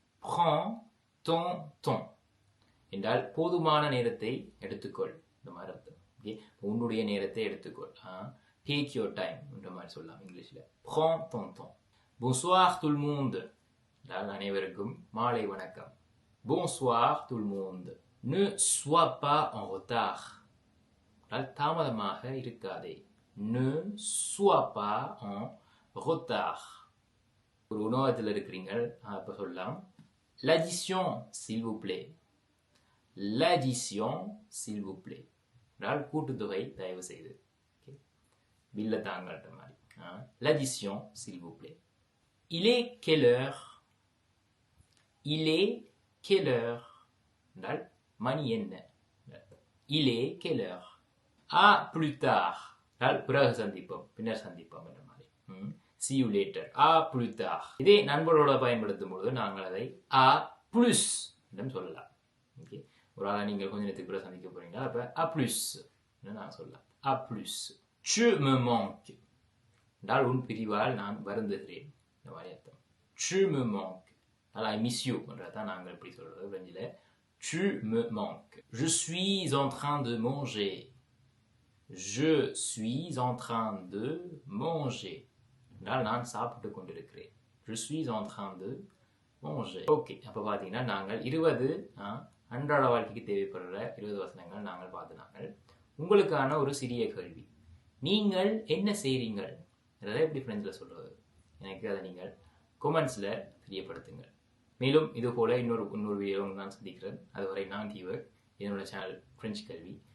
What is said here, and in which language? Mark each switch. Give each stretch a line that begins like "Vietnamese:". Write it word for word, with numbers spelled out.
Tamil: Prends தொன் தொன் என்றால் போதுமான நேரத்தை எடுத்துக்கொள், இந்த மாதிரி அர்த்தம். ஓகே, உன்னுடைய நேரத்தை எடுத்துக்கொள்.
English: take your time
Tamil: என்ற மாதிரி சொல்லலாம் இங்கிலீஷில்.
French: prends ton temps. bonsoir tout le monde
Tamil: என்றால் அனைவருக்கும் மாலை வணக்கம்.
French: bonsoir tout le monde. ne sois pas en retard
Tamil: என்றால் தாமதமாக இருக்காதே.
French: ne sois pas en retard.
Tamil: ஒரு உணவகத்தில் இருக்கிறீங்கள், அப்போ சொல்லலாம்
French: l'addition s'il vous plaît. l'addition s'il vous plaît
Tamil: என்றால் கூட்டுத்தொகை தயவு செய்து. ஓகே, பில்லை தாங்கள்கிட்ட மாதிரி.
French: l'addition s'il vous plaît. il est quelle heure? il est quelle heure
Tamil: என்றால் மணி என்ன.
French: il est quelle heure. à plus tard
Tamil: என்றால் பிறகு சந்திப்போம், பின்னர் சந்திப்போம் என்ற மாதிரி. ம்,
English: see you later.
Tamil: Ah
French: plus tard.
Tamil: இதே நண்பர்களோட பயன்படுத்தும் பொழுது நாங்கள் அதை ஆ ப்ளஸ் என்று சொல்லலாம். ஓகே, ஒரு ஆளை நீங்கள் கொஞ்ச நேரத்துக்கு கூட சந்திக்க போறீங்கன்னா அப்போ ஆ ப்ளஸ் நான் சொல்ல A plus.
French: Tu me manques.
Tamil: என்றால் உன் பிரிவால் நான் வருந்துகிறேன். இந்த மாதிரி அர்த்தம்.
French: Tu me manques. Alors,
English: I miss you.
Tamil: என்றதான் நாங்கள் இப்படி சொல்றது பிரெஞ்சில்.
French: Tu me manques. Je suis en train de manger. Je suis en train de manger.
Tamil: என்றால் நான் சாப்பிட்டு கொண்டிருக்கிறேன்.
French: Je suis en train de manger.
Tamil: Okay, அப்போ பார்த்தீங்கன்னா நாங்கள் இருபது அன்றாட வாழ்க்கைக்கு தேவைப்படுற இருபது வசனங்கள் நாங்கள் பார்த்துனாங்கள். உங்களுக்கான ஒரு சிறிய கேள்வி, நீங்கள் என்ன செய்கிறீங்கள் அதை எப்படி ஃப்ரெண்ட்ஸில் சொல்கிறது, எனக்கு அதை நீங்கள் கொமெண்ட்ஸில் தெரியப்படுத்துங்கள். மேலும் இது போல் இன்னொரு இன்னொரு வீடியோ நான் சந்திக்கிறேன். அதுவரை நான் தீவக், என்னோடய சேனல் ஃப்ரெஞ்சு கல்வி.